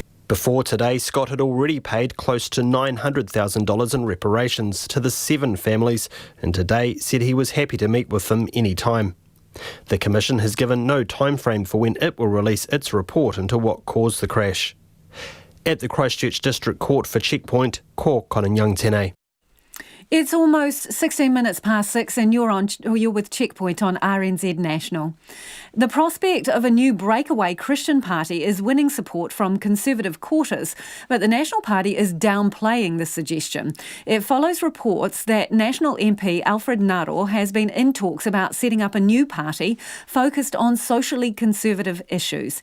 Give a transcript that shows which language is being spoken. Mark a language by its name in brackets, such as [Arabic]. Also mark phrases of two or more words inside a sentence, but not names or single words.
[English] Before today, Scott had already paid close to $900,000 in reparations to the 7 families, and today said he was happy to meet with them any time. The Commission has given no time frame for when it will release its report into what caused the crash. At the Christchurch District Court for Checkpoint, [Māori] ko Konanyang tēnei. [English] It's almost 16 minutes past 6 and you're with Checkpoint on RNZ National. The prospect of a new breakaway Christian party is winning support from Conservative quarters, but the National Party is downplaying this suggestion. It follows reports that National MP Alfred Naro has been in talks about setting up a new party focused on socially conservative issues.